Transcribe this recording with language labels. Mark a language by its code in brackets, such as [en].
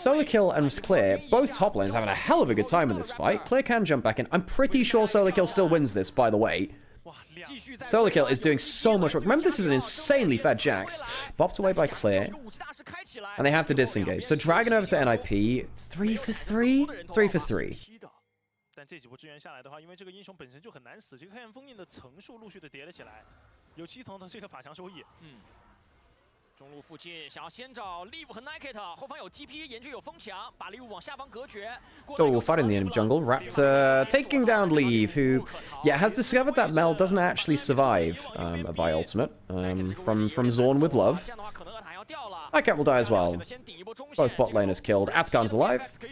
[en] Solo Kill and Clear, both top lanes, having a hell of a good time in this fight. Clear can jump back in. I'm pretty sure Solo Kill still wins this, by the way. Solo Kill is doing so much work. Remember, this is an insanely fed Jax. Bopped away by Clear. And they have to disengage. So Dragon over to NIP. 3 for 3? 3 for 3. [zh] 但这几波支援下来的话，因为这个英雄本身就很难死，这个黑暗封印的层数陆续的叠了起来，有7层的这个法强收益。中路附近想要先找 Live 和 Niket， 后方有 TP， 眼睛有风墙，把 Live 往下方隔絕。 [en] Oh, fighting the enemy jungle. Raptor taking down Live, who, has discovered that Mel doesn't actually survive a Vi ultimate from Zorn with Love. Niket will die as well. Both bot laners killed. Afghan's alive.